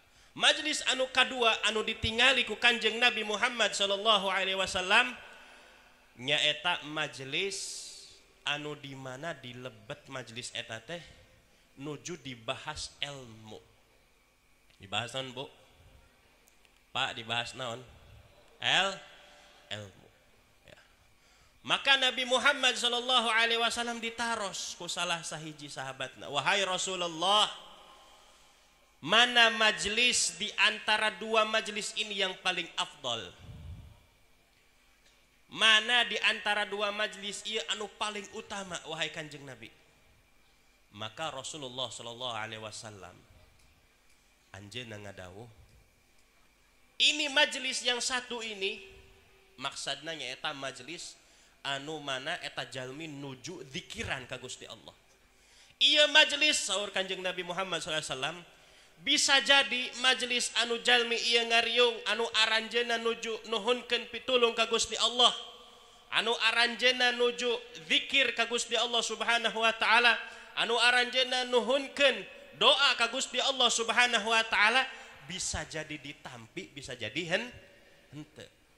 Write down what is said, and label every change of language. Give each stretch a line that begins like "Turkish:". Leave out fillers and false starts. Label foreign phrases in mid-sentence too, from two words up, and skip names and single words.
Sundanese: Majlis anu kadua anu ditingali ku Kanjeng Nabi Muhammad
Arabic: sallallahu alaihi wasallam
Sundanese: nyaeta majlis anu di mana dilebet majlis eta teh nuju dibahas ilmu. Dibahas naon Bu? Pak, dibahas naon? Ilmu. Ya. Maka Nabi Muhammad
Arabic: sallallahu alaihi wasallam
Sundanese: ditaros ku salah sahiji sahabatna,
Indonesian: wahai Rasulullah, mana majlis di antara 2 majlis ini yang paling afdal?
Sundanese: Mana di antara 2 majlis ieu anu paling utama wahai Kanjeng Nabi? Maka Rasulullah
Arabic: sallallahu alaihi wasallam
Sundanese: anjeunna ngadawuh,
Indonesian: ini majlis yang satu ini
Sundanese: maksudna nyaeta majlis anu mana eta jalmi nuju zikiran ka Gusti Allah. Ieu majlis saur Kanjeng Nabi Muhammad
Arabic: sallallahu alaihi wasallam
Sundanese: bisa jadi majlis anu jalmi ieu ngariung anu aranjeunna nuju nuhunkeun pitulung ka Gusti Allah, anu aranjeunna nuju zikir ka Gusti Allah
Arabic: Subhanahu wa taala,
Sundanese: anu aranjeunna nuhunkeun doa ka Gusti Allah
Arabic: Subhanahu wa taala,
Sundanese: bisa jadi ditampi, bisa jadi henteu.